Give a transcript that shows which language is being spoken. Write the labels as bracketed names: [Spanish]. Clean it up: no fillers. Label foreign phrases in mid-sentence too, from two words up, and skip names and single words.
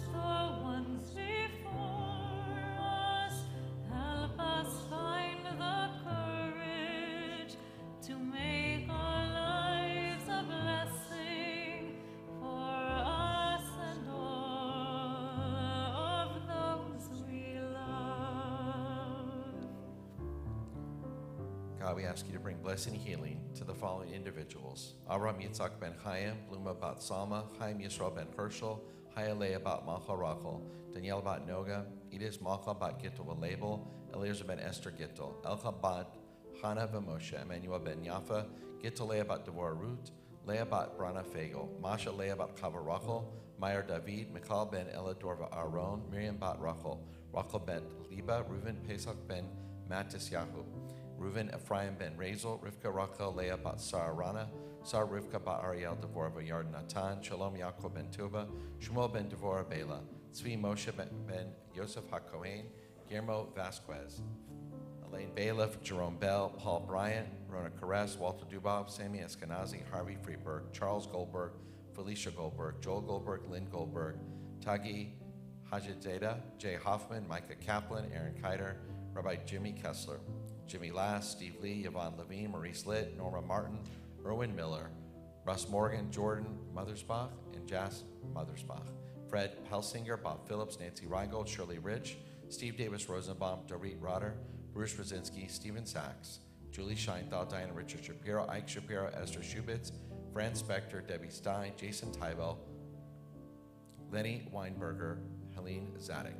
[English] the ones before us help us find the courage to make our lives a blessing for us and all of those we love. God, we ask you to bring blessing and healing to the following individuals: Avram Yitzhak ben Chaim, Bluma bat Salma, Chaim Yisrael ben Herschel, Hayalea bat Malcha Rachel, Danielle bat Noga, Edith Malcha bat Gittel Label, Eliezer ben Esther Gittel, Elcha bat Chana ben Moshe, Emmanuel ben Yafa, Gittel Leah bat Devorah Ruth, Leah bat Brana Fagel, Masha Leah bat Chava Rachel, Meyer David, Michal ben Elador Aaron, Miriam bat Rachel, Rachel ben Liba, Reuven Pesach ben Mattis Yahu, Reuven Ephraim ben Razel, Rivka Rachel Leah bat Sarah Sar Rivka bat Ariel Devorah Yard Natan, Shalom Yaakov ben Tuba, Shmuel ben Devorah Bela, Tzvi Moshe ben Yosef HaKohen, Guillermo Vasquez, Elaine Bailiff, Jerome Bell, Paul Bryant, Rona Caress, Walter Dubov, Sammy Eskenazi, Harvey Freeberg, Charles Goldberg, Felicia Goldberg, Joel Goldberg, Lynn Goldberg, Tagi Hajizada, Jay Hoffman, Micah Kaplan, Aaron Kiter, Rabbi Jimmy Kessler, Jimmy Lass, Steve Lee, Yvonne Levine, Maurice Litt, Norma Martin, Erwin Miller, Russ Morgan, Jordan Mothersbach, and Jas Mothersbach, Fred Pelsinger, Bob Phillips, Nancy Reingold, Shirley Rich, Steve Davis Rosenbaum, Dorit Rotter, Bruce Rosinski, Stephen Sachs, Julie Scheinthal, Diana Richard Shapiro, Ike Shapiro, Esther Schubitz, Fran Spector, Debbie Stein, Jason Tybell, Lenny Weinberger, Helene Zadek.